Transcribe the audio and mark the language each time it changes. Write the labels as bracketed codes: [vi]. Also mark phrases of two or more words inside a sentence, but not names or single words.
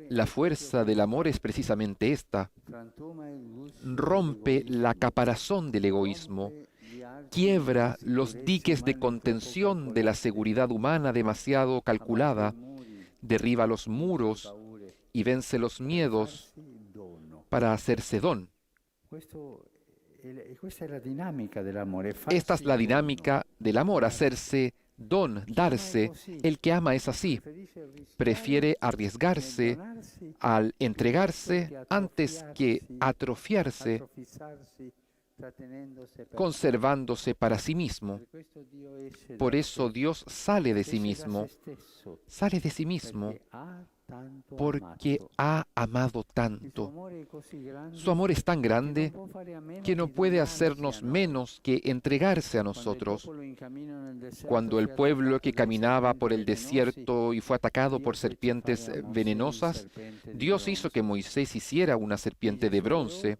[es] La [it] è [es] fuerza [it] proprio [es] del [it] questa. [es] amor es precisamente esta. [it] Frantuma il gusto [es] Rompe la [it] dell'egoismo, [es] caparazón del egoísmo, [it] rompe gli archi [es] quiebra [it] della [es] los [it] sicurezza [es] diques de [it] umana troppo [es] contención de la [it] calcolate, [es] seguridad humana demasiado [it] abbatte [es] calculada, [it] i muri, [es] derriba los [it] vince le [es] muros [it] paure, [es] y vence los [it] per [es] miedos [it] farsi dono. [es] para hacerse don. [it] Questa è la dinamica dell'amore, [es] Esta es [it] farsi [es] la [it] dono. [es] dinámica del amor, hacerse don, [it] Chi ama è [es] darse. [it] così, [es] El que ama es así, [it] preferisce rischiare [es] prefiere [it] nel [es] arriesgarse [it] donarsi [es] al [it] piuttosto [es] entregarse [it] che [es] antes que atrofiarse, [it] atrofizzarsi trattenendose per [es] conservándose para sí mismo. [it] Per questo Dio esce [es] Por [it] da [es] eso [it] sé, [es] Dios sale de sí [it] esce da [es] mismo, [it] se stesso, [es] sale de sí mismo, [it] perché ha [es] porque ha amado tanto. Su amor es tan grande que no puede hacernos menos que entregarse a nosotros. Cuando el pueblo que caminaba por el desierto y fue atacado por serpientes venenosas, Dios hizo que Moisés hiciera una serpiente de bronce.